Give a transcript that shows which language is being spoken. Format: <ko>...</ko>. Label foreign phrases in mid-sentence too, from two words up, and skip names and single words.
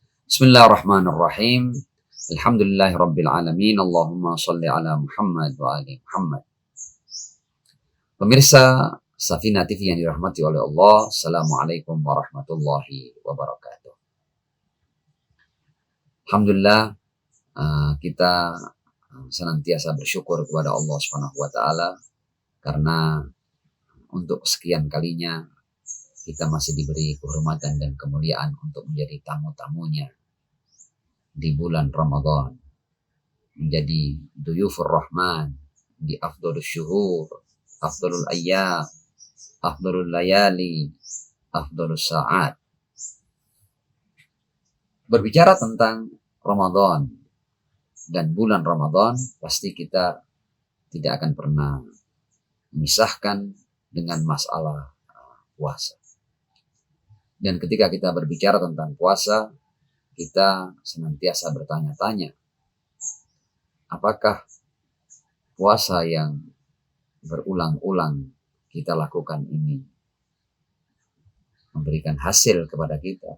<ar>بسم الله الرحمن الرحيم. الحمد لله رب العالمين. اللهم صل على محمد وآل محمد.</ar> <id>Pemirsa Safina TV yang dirahmati oleh Allah,</id> <ar>السلام عليكم ورحمة الله وبركاته.</ar> <id>Alhamdulillah, kita senantiasa bersyukur kepada Allah</id> <ar>سبحانه وتعالى</ar> <id>karena untuk sekian kalinya kita masih diberi kehormatan dan kemuliaan untuk menjadi tamu-tamunya di bulan Ramadan, menjadi</id> <ar>ضيوف الرحمن</ar> <id>di</id> <ar>أفضل الشهور، أفضل الأيام، أفضل الليالي، أفضل الساعات.</ar> <id>Berbicara tentang Ramadan dan bulan Ramadan, pasti kita tidak akan pernah memisahkan dengan masalah puasa. Dan ketika kita berbicara tentang puasa, kita senantiasa bertanya-tanya, apakah puasa yang berulang-ulang kita lakukan ini memberikan hasil kepada kita?</id>